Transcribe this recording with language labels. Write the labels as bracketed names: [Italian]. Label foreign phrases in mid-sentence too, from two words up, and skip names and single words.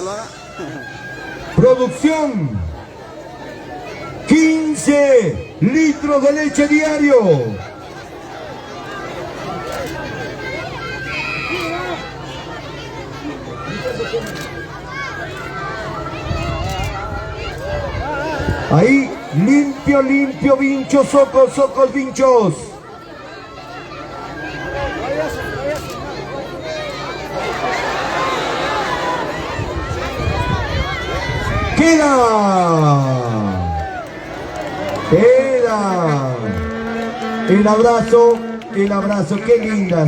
[Spanish] Producción. 15 litros de leche diario. Ahí, limpio, limpio, vinchos, socos, socos, vinchos. Queda. El abrazo, qué lindas.